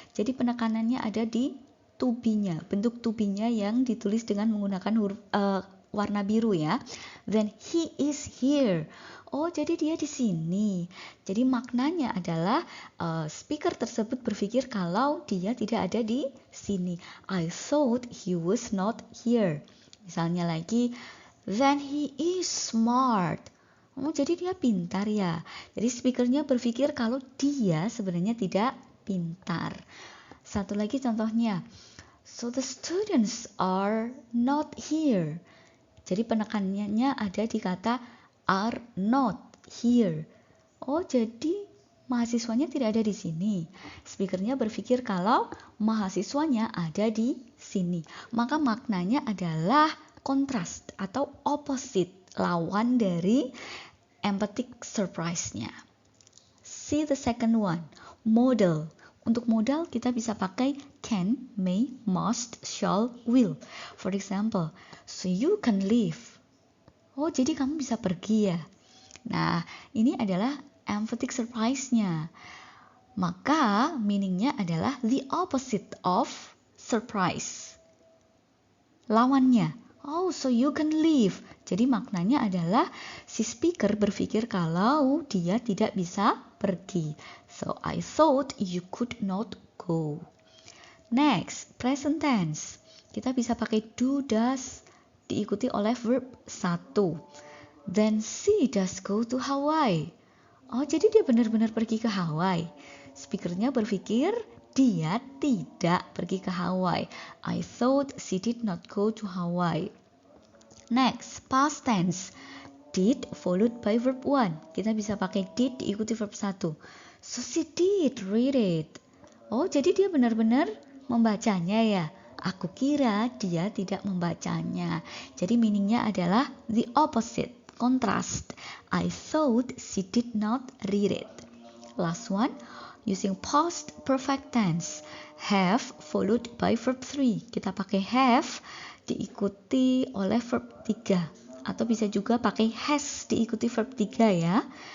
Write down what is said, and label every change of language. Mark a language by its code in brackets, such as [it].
[id] Jadi penekanannya ada di to be-nya, bentuk to be-nya yang ditulis dengan menggunakan huruf warna biru ya. [en] When he is here. [id] Oh, jadi dia di sini. Jadi maknanya adalah speaker tersebut berpikir kalau dia tidak ada di sini. [en] I thought he was not here. [id] Misalnya lagi, [en] then he is smart. [id] Oh, jadi dia pintar ya. Jadi speakernya berpikir kalau dia sebenarnya tidak pintar. Satu lagi contohnya. [en] So the students are not here. [id] Jadi penekanannya ada di kata [en] are not here. [id] Oh, jadi mahasiswanya tidak ada di sini. Speakernya berpikir kalau mahasiswanya ada di sini. Maka maknanya adalah kontras atau opposite, lawan dari emphatic surprise-nya. [en] See the second one, model. [id] Untuk modal kita bisa pakai can, may, must, shall, will. [en] For example, so you can leave. [id] Oh, jadi kamu bisa pergi ya. Nah, ini adalah emphatic surprise-nya. Maka meaning-nya adalah [en] the opposite of surprise. [id] Lawannya, oh, [en] so you can leave. [id] Jadi maknanya adalah si speaker berpikir kalau dia tidak bisa pergi. [en] So I thought you could not go. Next, present tense. [id] Kita bisa pakai do, does, diikuti oleh verb 1. [en] Then she does go to Hawaii. [id] Oh, jadi dia benar-benar pergi ke Hawaii. Speakernya berpikir dia tidak pergi ke Hawaii. [en] I thought she did not go to Hawaii. Next, past tense. Did followed by verb 1. [id] Kita bisa pakai did diikuti verb 1. [en] So she did read it. [id] Oh, jadi dia benar-benar membacanya ya. Aku kira dia tidak membacanya. Jadi meaningnya adalah [en] the opposite, contrast. I thought she did not read it. Last one, using past perfect tense. Have followed by verb 3. [id] Kita pakai have diikuti oleh verb 3. Atau bisa juga pakai has diikuti verb 3 ya.